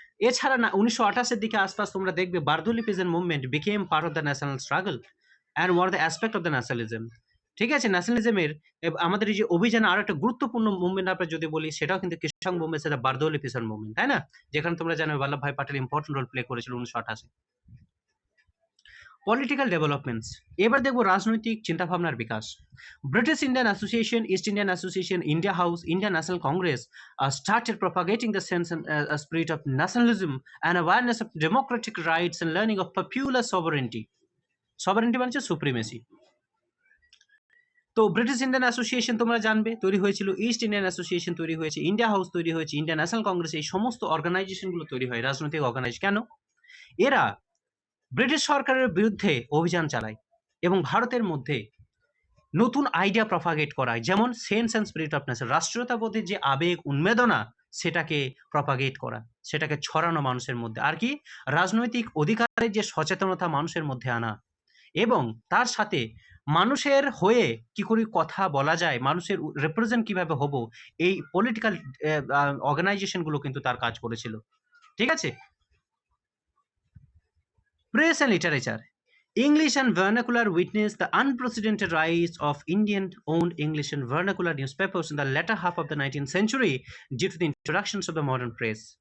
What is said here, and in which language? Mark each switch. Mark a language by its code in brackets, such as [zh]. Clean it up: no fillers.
[bn] এছাড়া না 1928-এর দিকে আশপাশ তোমরা দেখবে [en] Bardoli peasant movement became part of the national struggle and were the aspect of the nationalism, [bn] ঠিক আছে? ন্যাশনালিজমের আমাদের এই যে অভিযানে আরো একটা গুরুত্বপূর্ণ মুভমেন্ট আমরা যদি বলি, সেটাও কিন্তু কৃষক মুভমেন্ট, সেটা বারদৌলি পেজেন্ট মুভমেন্ট, তাই না? যেখানে তোমরা জানো Vallabhbhai Patel important role play করেছিল 1928-এ। পলিটিক্যাল ডেভেলপমেন্টস, এবার দেখবো রাজনৈতিক চিন্তাভাবনার বিকাশ। [en] British Indian Association, East Indian Association, India House, Indian National Congress started propagating the sense and spirit of nationalism and awareness of democratic rights and learning of popular sovereignty. [bn] Sovereignty মানে হচ্ছে supremacy. তো British Indian association তোমরা জানবে তৈরি হয়েছিল, east Indian association তৈরি হয়েছে, India house তৈরি হয়েছে, ইন্ডিয়ান ন্যাশনাল কংগ্রেস, এই সমস্ত অর্গানাইজেশনগুলো তৈরি হয়, রাজনৈতিক অর্গানাইজেশন। কেন? এরা ব্রিটিশ সরকারের বিরুদ্ধে অভিযান চালায় এবং ভারতের মধ্যে নতুন আইডিয়া প্রপাগেট করায়, যেমন sense and spirit of nation, রাষ্ট্রীয়তাবোধের যে আবেগ, উন্মেদনা, সেটাকে প্রপাগেট করা, সেটাকে ছড়ানো মানুষের মধ্যে। আর কি? রাজনৈতিক অধিকারের যে সচেতনতা মানুষের মধ্যে আনা, এবং তার সাথে মানুষের হয়ে কি করে কথা বলা যায়, মানুষের রিপ্রেজেন্ট কিভাবে হব, এই পলিটিক্যাল অর্গানাইজেশনগুলো কিন্তু তার কাজ করেছিল, ঠিক আছে? [en] Press and literature. English and vernacular witnessed the unprecedented rise of Indian-owned English and vernacular newspapers in the latter half of the 19th century due to the introductions of the modern press.